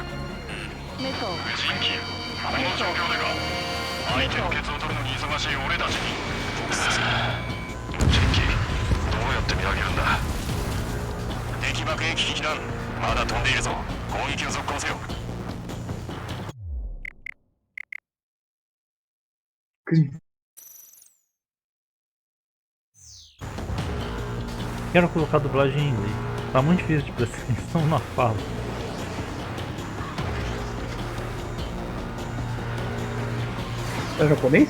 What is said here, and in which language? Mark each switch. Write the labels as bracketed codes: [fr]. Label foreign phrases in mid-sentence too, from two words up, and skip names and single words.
[ja] 無人機、この状況でか。相手のケツを取るのに忙しい俺たちに無人機、どうやって見上げるんだ。敵爆撃機団、まだ飛んでいるぞ。攻撃を続行せよ。 [pt] Quero colocar a dublagem em inglês. Tá muito difícil de prestar atenção na fala. É japonês?